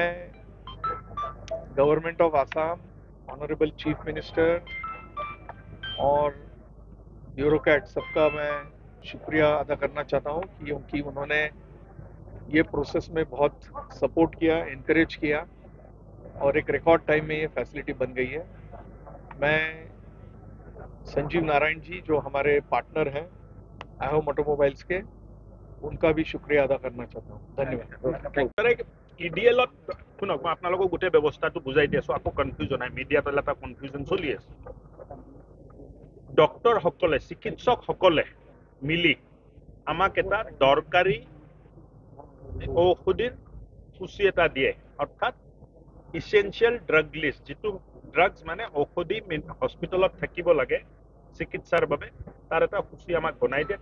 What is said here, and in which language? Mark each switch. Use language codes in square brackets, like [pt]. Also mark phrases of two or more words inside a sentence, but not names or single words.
[en] government of Assam honorable chief minister [hi] और ब्यूरोक्रेट सबका मैं शुक्रिया अदा करना चाहता हूँ क्योंकि उन्होंने ये प्रोसेस में बहुत सपोर्ट किया इनकरेज किया और एक [en] record time [hi] में ये फैसिलिटी बन गई है मैं संजीव नारायण जी जो हमारे पार्टनर हैं आहोम ऑटोमोबाइल्स के उनका भी शुक्रिया अदा करना चाहता हूँ धन्यवाद [as] ইডিএলত শুনক মই আপোনালোকক গোটেই ব্যৱস্থাটো বুজাই দি আছোঁ আকৌ কনফিউজন হয় মিডিয়াত এটা কনফিউজন চলি আছে ডক্টৰসকলে চিকিৎসকসকলে মিলি আমাক এটা দৰকাৰী ঔষধিৰ সূচী এটা দিয়ে অৰ্থাৎ [en] essential drug list [as] যিটো ড্ৰাগছ মানে ঔষধি হস্পিটেলত থাকিব লাগে চিকিৎসাৰ বাবে তাৰ এটা সূচী আমাক বনাই দিয়ে।